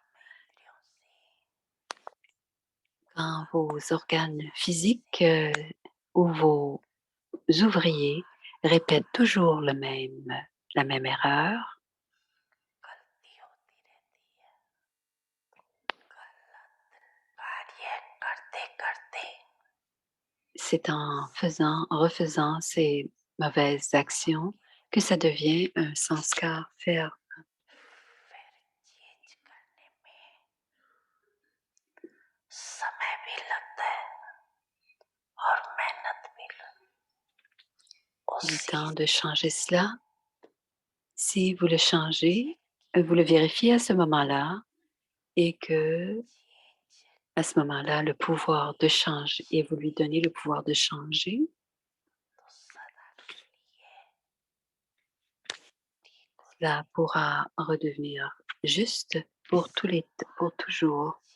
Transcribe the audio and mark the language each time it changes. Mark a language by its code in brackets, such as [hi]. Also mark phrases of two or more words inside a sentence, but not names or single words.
[fr] Quand vos organes physiques ou vos ouvriers répètent toujours la même erreur, c'est en refaisant ces mauvaises actions que ça devient un sanskar ferme. [hi] समय भी लगता है और मेहनत भी [fr] Il est temps de changer cela. Si vous le changez, vous le vérifiez à ce moment-là et que à ce moment-là, le pouvoir de changer et vous lui donnez le pouvoir de changer, cela pourra redevenir juste pour pour toujours.